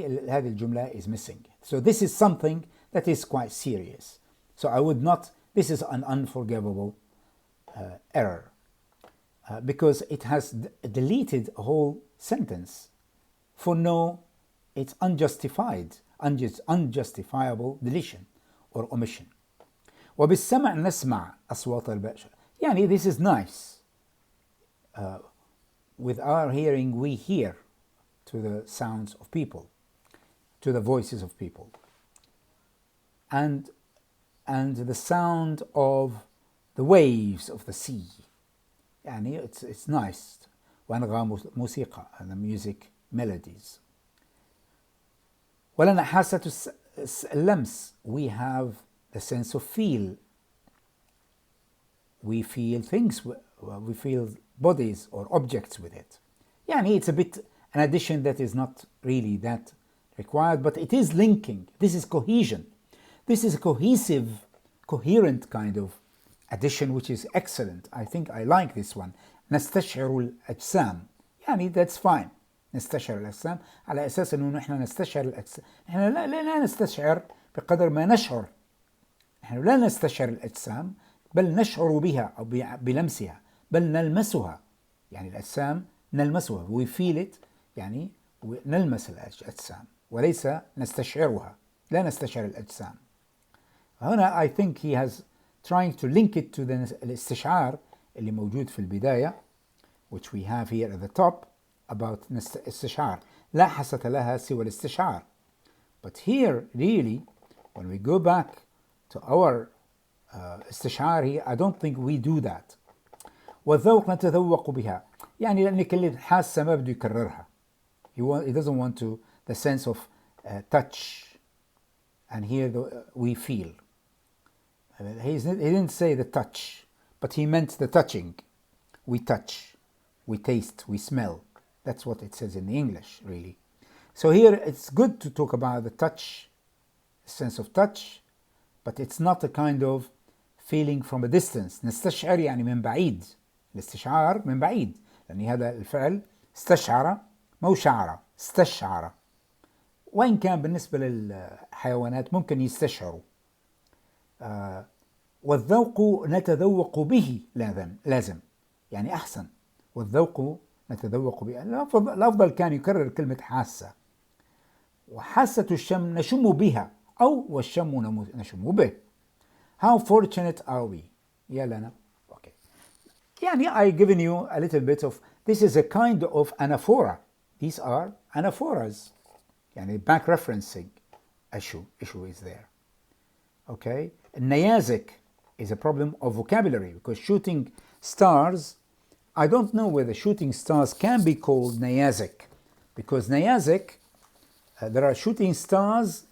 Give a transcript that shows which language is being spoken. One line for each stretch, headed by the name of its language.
Arabic: هذه الجملة
English: is missing. So this is something that is quite serious. So I would not. This is an unforgivable error because it has deleted a whole sentence for no. It's unjustifiable deletion or omission.
Arabic: وبالسمع نسمع أصوات البشر.
English: This is nice. With our hearing, we hear to the sounds of people, to the voices of people, and the sound of the waves of the sea. It's nice.
Arabic: وأنغام موسيقى,
English: and the music melodies.
Arabic: ولنا حاسة اللمس.
English: We have the sense of feel. We feel things. We feel bodies or objects with it. It's a bit an addition that is not really that required, but it is linking. This is cohesion. This is a cohesive, coherent kind of addition, which is excellent. I think I like this one.
Arabic: نستشعر الأجسام.
English: That's fine.
Arabic: نستشعر الأجسام على أساس أنه نحن نستشعر الأجسام. نحن لا نستشعر بقدر ما نشعر. نحن لا نستشعر الأجسام بل نشعر بها أو بلمسها بل نلمسها. الأجسام نلمسها.
English: We feel it.
Arabic: نلمس الأجسام وليس نستشعرها. لا نستشعر الأجسام. هنا
English: I think he has trying to link it to the
Arabic: الاستشعار اللي موجود في البداية,
English: which we have here at the top about استشعار.
Arabic: لا حاسة لها سوى الاستشعار.
English: But here really when we go back to our استشعار here, I don't think we do that.
Arabic: والذوق نتذوق بها. لأن كل حاسة ما بده يكررها.
English: He doesn't want to the sense of touch, and here we feel. He didn't say the touch, but he meant the touching. We touch, we taste, we smell. That's what it says in the English, really. So here it's good to talk about the touch, sense of touch, but it's not a kind of feeling from a distance.
Arabic: نستشعر من بعيد. الاستشعار من بعيد. لأن هذا الفعل استشعر مو شعر. استشعر. وإن كان بالنسبة للحيوانات ممكن يستشعروا. والذوق نتذوق به لازم يعني أحسن. والذوق نتذوق به، الأفضل كان يكرر كلمة حاسة. وحاسة الشم نشم بها، أو والشم نشم به.
English: How fortunate are we؟
Arabic: يا لنا.
English: Okay. يعني I given you a little bit of, this is a kind of anaphora. These are anaphoras. يعني back referencing issue is there. Okay. Niazic is a problem of vocabulary, because shooting stars, I don't know whether shooting stars can be called Niazic, because Niazic, there are shooting stars.